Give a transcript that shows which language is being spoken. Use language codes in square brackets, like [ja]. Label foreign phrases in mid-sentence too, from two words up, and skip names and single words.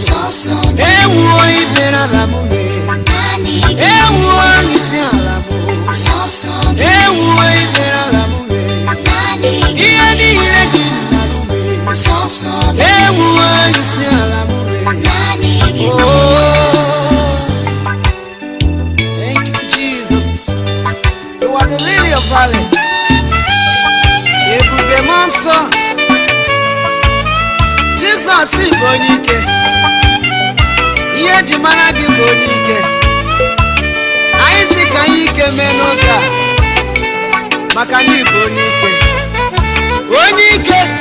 [ig] Sọsọ gị. Ewuo ibere ala m, o. Naanị gị. Ewuo isi ala m, o. Sọsọ gị. Ewuo ibere ala m, Naanị gị. Ihe niile dị n'ala m. Sọsọ gị. Ewu onye isi ala m. Naanị gị. Oh. [en] Thank you, Jesus. You are the lily of valley. [ig] Ebube m nsọ. Jizọs bụ onye ike. Ihe eji mara gị bụ onye ike. Anyị sị ka anyị ike mee n'oge a. Maka na ị bụ onye ike. Onye ike.